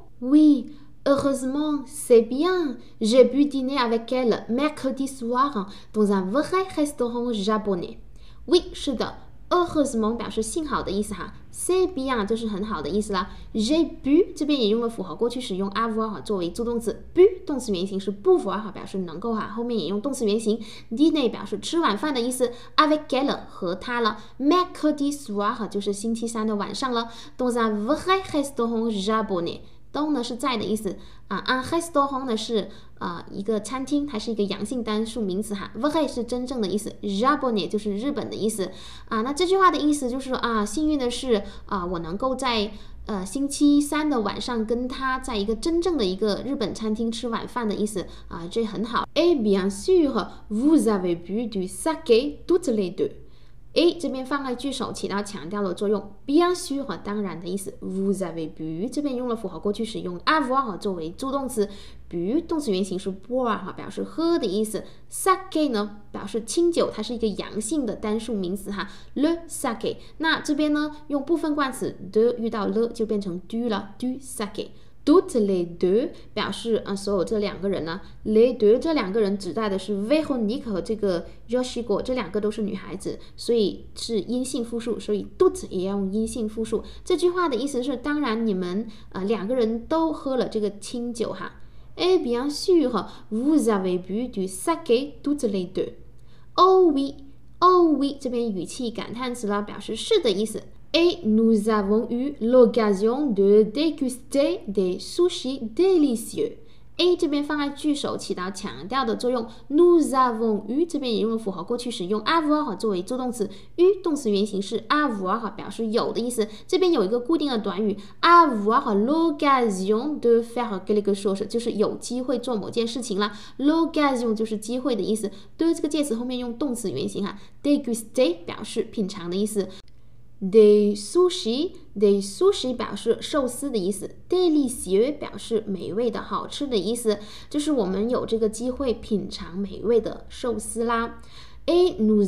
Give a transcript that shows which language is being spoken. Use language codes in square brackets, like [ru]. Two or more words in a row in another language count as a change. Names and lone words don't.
[fr] Oui, heureusement, c'est bien. J'ai pu dîner avec elle mercredi soir dans un vrai restaurant japonais. Oui, [zh] 是的 ，heureusement 表示幸好的意思哈 ， [fr] c'est bien [zh] 就是很好的意思啦。 [fr] J'ai pu [zh] 这边也用了复合过去时，用 avoir 作为助动词 ，pu 动词原形是 pouvoir 表示能够哈，后面也用动词原形 dîner 表示吃晚饭的意思 ， [fr] avec elle [zh] 和他了 ， [fr] mercredi soir [zh] 就是星期三的晚上了 ， [fr] dans un vrai restaurant japonais。 [zh] 都呢是在的意思啊， [fr] un restaurant [zh] 呢是一个餐厅，它是一个阳性单数名词哈 ，vrai 是真正的意思 ，japonais 就是日本的意思啊。那这句话的意思就是说幸运的是我能够在星期三的晚上跟他在一个真正的一个日本餐厅吃晚饭的意思啊，这很好。 [fr] Et bien sûr, vous avez bu du sake toutes les deux。 [zh] A 这边放在句首起到强调的作用 ， [fr] bien sûr [zh] 当然的意思 ， [fr] vous avez bu [zh] 这边用了复合过去时，用 avoir 作为助动词 ，bu 动词原形是 boire 表示喝的意思 ，sake 呢表示清酒，它是一个阳性的单数名词哈 ， [fr] le sake。 [zh] 那这边呢用部分冠词 de 遇到 le 就变成 du 了 ， [fr] du sake。 Toutes les deux [zh] 表示所有这两个人呢 ， [fr] les deux [zh] 这两个人指代的是 Véronique 和这个 Yoshiko， 这两个都是女孩子，所以是阴性复数，所以 toutes 也要用阴性复数。这句话的意思是，当然你们两个人都喝了这个清酒哈。 [fr] Et bien sûr, vous avez bu du sake toutes les deux. Oh oui, oh oui [zh] 这边语气感叹词了，表示是的意思。 [fr] Et nous avons eu l'occasion de déguster des sushis délicieux。 [zh] A 这边放在句首起到强调的作用 ， [fr] nous avons eu [zh] 这边也用了复合过去时，用 avoir 作为助动词 ，eu 动词原形是 avoir 表示有的意思。这边有一个固定的短语 [fr] avoir l'occasion de faire quelque chose， [zh] 就是有机会做某件事情啦。l'occasion 就是机会的意思，对这个介词后面用动词原形哈 ，déguster 表示品尝的意思。Des sushi 表示寿司的意思 ，délicieux 表示美味的好吃的意思，就是我们有这个机会品尝美味的寿司啦。 [fr] Et nous